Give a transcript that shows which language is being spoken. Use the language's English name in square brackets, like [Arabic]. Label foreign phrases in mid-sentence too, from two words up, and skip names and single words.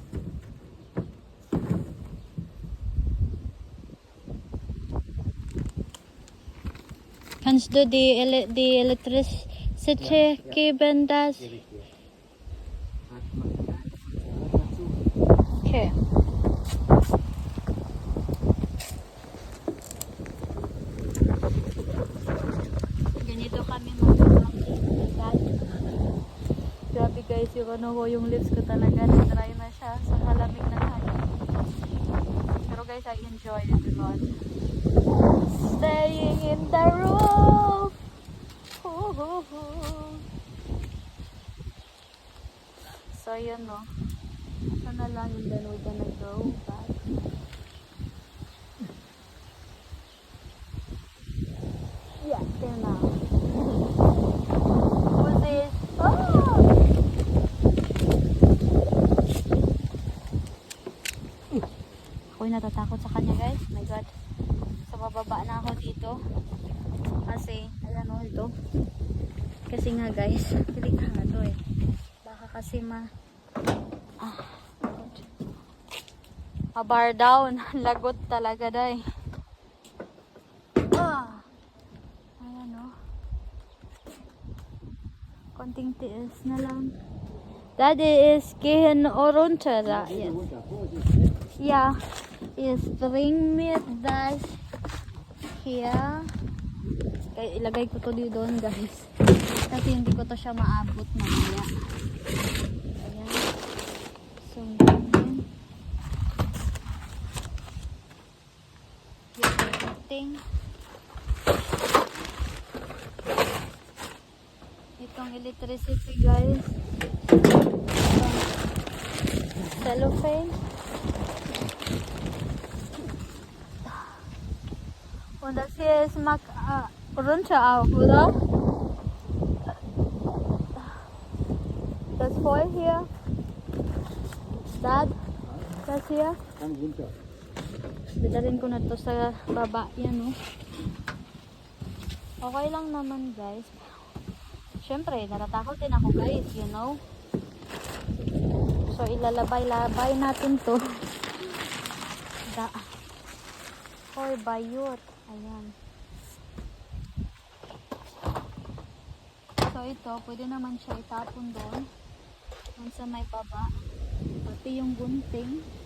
[German] Kannst du die Elektrizität Ja, ja. geben, das? Gebe ich dir. Halt mal dazu. [Filipino] Okay. Ganito kami mag-vlog. Grabe guys, yung ano ko, yung lips ko talaga na-dry na siya sa kalamig ng hangin. Pero guys, [English] I enjoyed it a lot. Staying in the room. [Filipino] So yun no. Sana lang [English] and then we're gonna go back. Yeah, till now. Who's this? Oh! [Filipino] Ako'y natatakot sa kanya guys. My God. So bababa na ako dito. Kasi, ayan o ito. Kasi nga guys, delikado eh. Baka kasi bar down. Lagot talaga day. Ayan o. Konting tiis na lang. [German] Daddy is gehen runter da jetzt. Runter, Vorsicht. Ja, jetzt bring mir das here. [Filipino] Kaya ilagay ko to dito doon guys. Kasi hindi ko to siya maabot mamaya. Ayan. So, ganyan. gunting. Itong electricity guys. Cellophane. [German] Und das hier ist runter auch, oder? Das voll hier. Dad, das hier. Kann runter. [Filipino] Dadalhin ko na to sa baba. Yan, oh. Okay lang naman, guys. Siyempre, natatakot din ako, guys. [English] You know? So, [Filipino] ilalabay-labay natin to. Or bayot. Ayan. So, ito, pwede naman siya itapon doon. Doon sa may baba. Pati yung gunting.